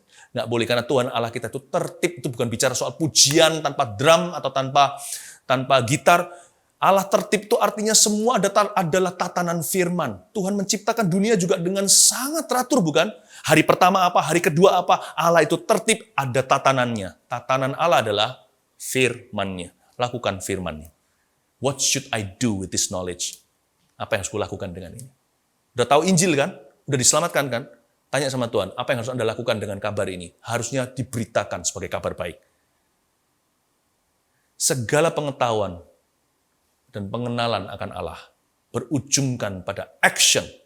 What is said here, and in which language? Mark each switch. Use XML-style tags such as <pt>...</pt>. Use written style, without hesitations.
<id>Nggak boleh, karena Tuhan Allah kita itu tertib, itu bukan bicara soal pujian tanpa drum atau tanpa gitar. Allah tertib itu artinya semua adalah tatanan firman. Tuhan menciptakan dunia juga dengan sangat teratur, bukan? Hari pertama apa, hari kedua apa, Allah itu tertib, ada tatanannya. Tatanan Allah adalah firman-Nya. Lakukan firman-Nya.</id> <en>What should I do with this knowledge?</en> <id>Apa yang harus kulakukan dengan ini? Udah tahu Injil kan? Udah diselamatkan kan? Tanya sama Tuhan, apa yang harus Anda lakukan dengan kabar ini? Harusnya diberitakan sebagai kabar baik. Segala pengetahuan dan pengenalan akan Allah berujungkan pada action.</id>